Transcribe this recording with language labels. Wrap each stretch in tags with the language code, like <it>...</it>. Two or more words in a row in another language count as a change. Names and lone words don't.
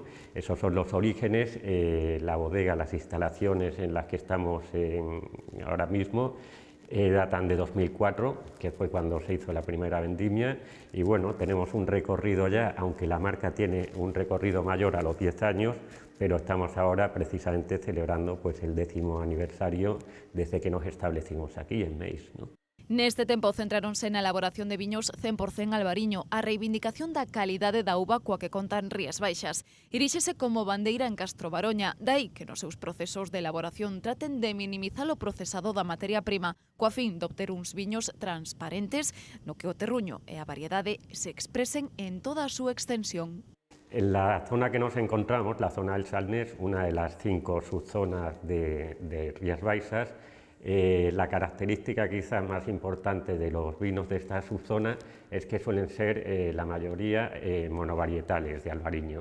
<es>Esos son los orígenes, la bodega, las instalaciones en las que estamos ahora mismo, datan de 2004, que fue cuando se hizo la primera vendimia, y bueno, tenemos un recorrido ya, aunque la marca tiene un recorrido mayor a los 10 años, pero estamos ahora precisamente celebrando pues el 10º aniversario desde que nos establecimos aquí en Meis, ¿no?</es> <gl>Neste tempo centráronse na elaboración de viños 100% albariño, a reivindicación da calidade da uva coa que contan Rías Baixas. Iríxese como bandeira en Castro Baroña, dai que nos seus procesos de elaboración traten de minimizar o procesado da materia prima, coa fin de obter uns viños transparentes, no que o terruño e a variedade se expresen en toda a súa extensión.</gl> <es>En la zona que nos encontramos, la zona del Salnés, una de las 5 subzonas de Rías Baixas, la característica quizás más importante de los vinos de esta subzona es que suelen ser la mayoría monovarietales de albariño.</es>